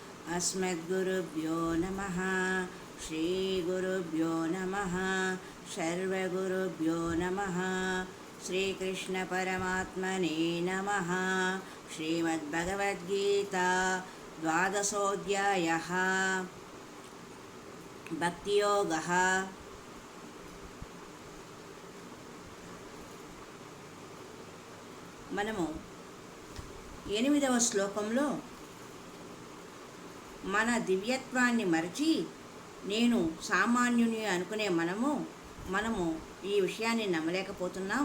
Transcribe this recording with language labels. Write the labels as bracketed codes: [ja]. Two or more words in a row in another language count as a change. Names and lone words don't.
[sa] अस्मद्गुरुभ्यो नमः। श्रीगुरुभ्यो नमः। सर्वगुरुभ्यो नमः। श्रीकृष्णपरमात्मने नमः। श्रीमद्भगवद्गीता द्वादशोऽध्यायः। भक्तियोगः। [te] మనము 8వ శ్లోకంలో మన దివ్యత్వాన్ని మరచి నేను సామాన్యుని అనుకునే మనము ఈ విషయాన్ని నమ్మలేకపోతున్నాం.